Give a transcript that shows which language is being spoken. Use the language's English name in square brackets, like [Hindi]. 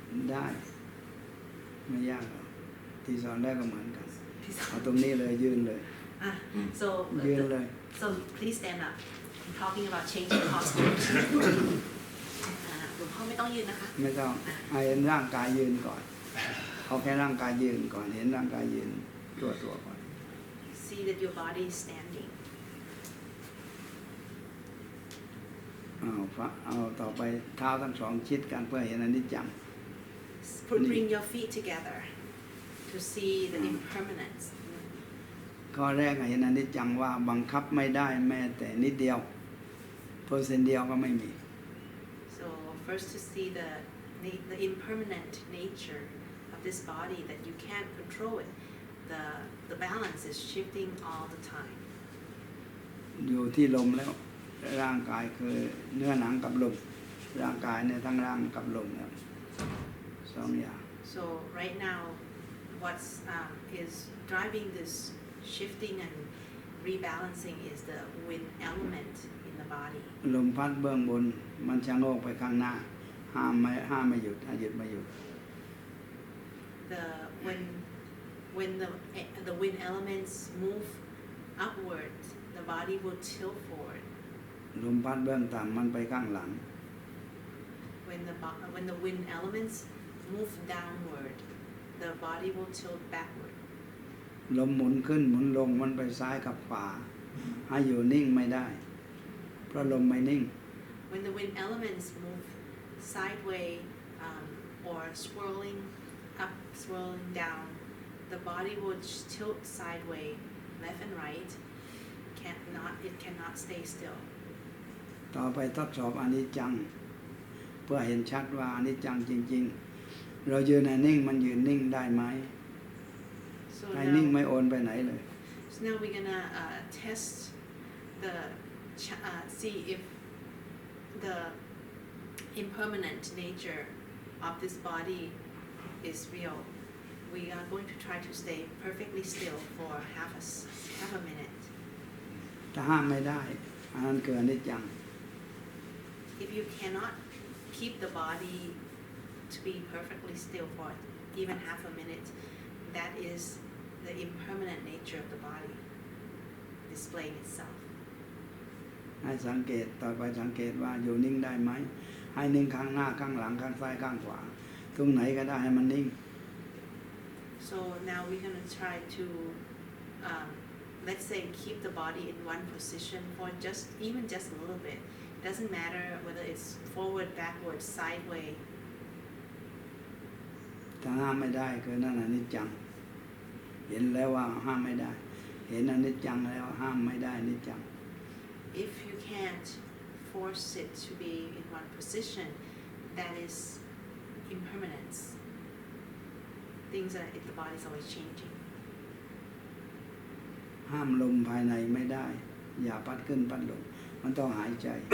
[Thai] ได้ไม่ยากหรอกที่สอนได้ก็เหมือนกันเอาตรงนี้เลยยืนเลย [English] so [Thai] ยืนเลย [English] so please stand up I'm talking about changing posture [Thai] หลวงพ่อไม่ต้องยืนนะคะ ไม่ต้องให้เห็นร่างกายยืนก่อนเอาแค่ร่างกายยืนก่อนเห็นร่างกายยืนตัวก่อน [English] see that your body is standing [Thai] เอาต่อไปเท้าทั้งสองชิดกันเพื่อเห็นอนิจจัง [English] bring your feet together to see the impermanence [Thai] ข้อแรกเห็นอนิจจังว่าบังคับไม่ได้แม้แต่นิดเดียวเปอร์เซ็นต์เดียวก็ไม่มี [English] so first to see the impermanent nature of this body that you can't control it the balance is shifting all the time [Thai] อยู่ที่ลมแล้วร่างกายคือเนื้อหนังกับลมร่างกายเนี่ยทั้งร่างกับลมเนี่ยสองอย่าง [English] so right now what's is driving this shifting and rebalancing is the wind element in the body [Thai] ลมพัดเบื้องบนมันชะโงกไปข้างหน้าห้ามไม่หยุดหยุดไม่หยุด [English] when the wind elements move upward the body will tilt forward [Thai] ลมพัดเบื้องต่ำมันไปข้างหลัง [English] when the wind elements move downward the body will tilt backward [Thai] ลมหมุนขึ้นหมุนลงมันไปซ้ายกับขวาให้อยู่นิ่งไม่ได้เพราะลมไม่นิ่ง [English] when the wind elements move sideways or swirling up swirling down the body will tilt sideways left and right, it cannot stay still. [Thai] ต่อไปทดสอบอนิจจังเพื่อเห็นชัดว่าอนิจจังจริงๆเรายืนนิ่งมันยืนนิ่งได้ไหม [English] So [Thai] ให้นิ่ง [English] now, [Thai] ไม่โอนไปไหนเลย [English] so now we're gonna test the see if the impermanent nature of this body is real. We are going to try to stay perfectly still for half a minute. [Thai] ถ้าห้ามไม่ได้อันนั้นคืออนิจจัง [English] If you cannot keep the body to be perfectly still for even half a minute, that is the impermanent nature of the body displaying itself. [Thai] ให้สังเกตต่อไปสังเกตว่าอยู่นิ่งได้ไหมให้นิ่งข้างหน้าข้างหลังข้างซ้ายข้างขวาตรงไหนก็ได้ให้มันนิ่ง [English] So now we're going to try to, let's say, keep the body in one position for even just a little bit. Doesn't matter whether it's forward, backward, sideways. [Thai] ถ้าห้ามไม่ได้คือนั่นอนิจจังเห็นแล้วว่าห้ามไม่ได้เห็นอนิจจังแล้วห้ามไม่ได้อนิจจัง [English] If you can't force it to be in one position, that is impermanence. Things that the body is always changing. [Thai] ห้ามลมภายในไม่ได้อย่าพัดขึ้นพัดลงมันต้องหายใจ